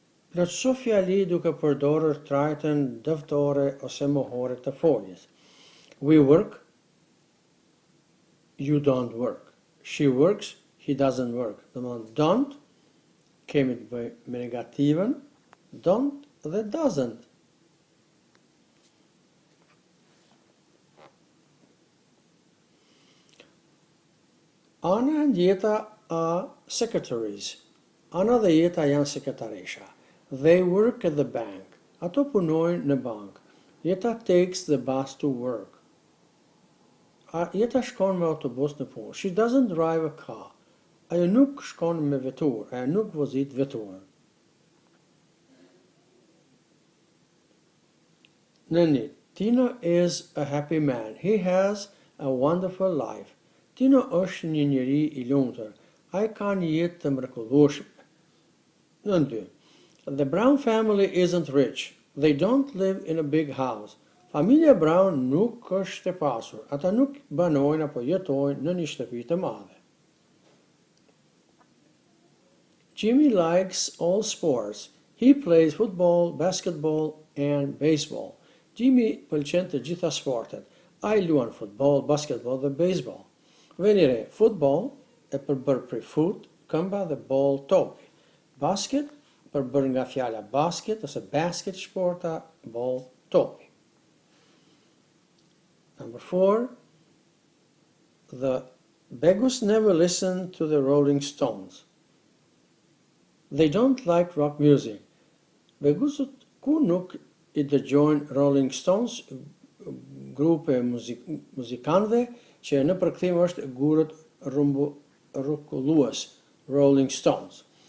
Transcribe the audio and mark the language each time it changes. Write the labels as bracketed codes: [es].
[sq] Plotëso fjali duke përdorur trajtën dëftore ose mohore të foljes. [en] We work, you don't work. She works, he doesn't work. [sq] Domethënë don't kemi të bëjmë me negativen, don't dhe doesn't. [en] Ana and Jeta are secretaries. [sq] Ana dhe Jeta janë sekretaresha. [en] They work at the bank. [sq] Ato punojnë në bank. [en] Jeta takes the bus to work. [sq] Jeta shkon me autobus në punë. [en] She doesn't drive a car. [sq] Ajo nuk shkon me vetur, ajo nuk vozit veturën. [en] Nëni, Tino is a happy man. He has a wonderful life. [sq] Tino është një njeri I lumtur. Ai ka një jetë të mrekullueshme. Nën 2. [en] The Brown family isn't rich. They don't live in a big house. [sq] Familja Brown nuk është e pasur. Ata nuk banojnë apo jetojnë në një shtëpi të madhe. [en] Jimmy likes all sports. He plays football, basketball and baseball. [sq] Jimmy pëlqen të gjitha sportet. Ai luan futboll, basketball dhe baseball. Veni re, football e përbër prej foot, këmba dhe ball topi. Basket përbër nga fjala basket ose basket shporta, ball topi. [en] Number 4. The Begus never listen to the Rolling Stones. They don't like rock music. [sq] Begusët ku nuk I dëgjojnë Rolling Stones, grupe muzikanëve që në përkthim është gurët rrugullues, Rolling Stones.